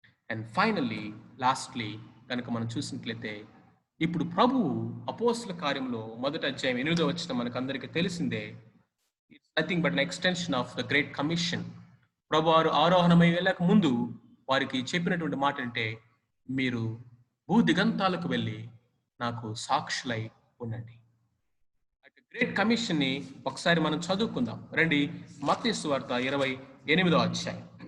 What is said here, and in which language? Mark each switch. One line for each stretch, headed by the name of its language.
English: And finally, lastly,
Telugu: కనుక మనం చూసినట్లయితే ఇప్పుడు ప్రభువు అపోస్తల కార్యంలో 1వ అధ్యాయం 8వ వచనం మనకందరికీ తెలిసిందే.
English: It's nothing but an extension of the great commission.
Telugu: ప్రభు వారు ఆరోహణమై వెళ్ళక ముందు వారికి చెప్పినటువంటి మాట అంటే, మీరు భూదిగంతాలకు వెళ్ళి నాకు సాక్షులై ఉండండి. గ్రేట్ కమిషన్ ని ఒకసారి మనం చదువుకుందాం రండి. మత్తయి సువార్త 28వ అధ్యాయం.